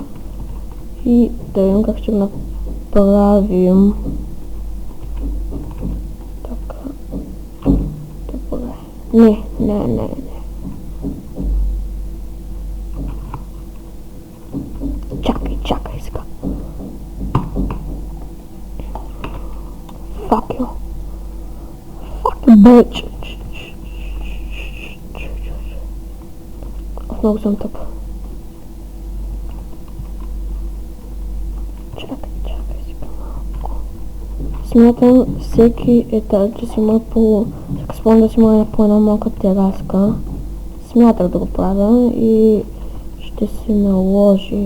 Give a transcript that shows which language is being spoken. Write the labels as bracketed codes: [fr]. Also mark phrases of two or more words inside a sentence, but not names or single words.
[bg] И да видим как ще го направим. Така. Добре. Не. Чакай сега. [en] Fuck you, bitch. [bg] Много съм тъп. Чакай сега малко. Смятам всеки етаж да си има по... Спомням да си има по една малка тераска. Смятах да го правя и ще се наложи.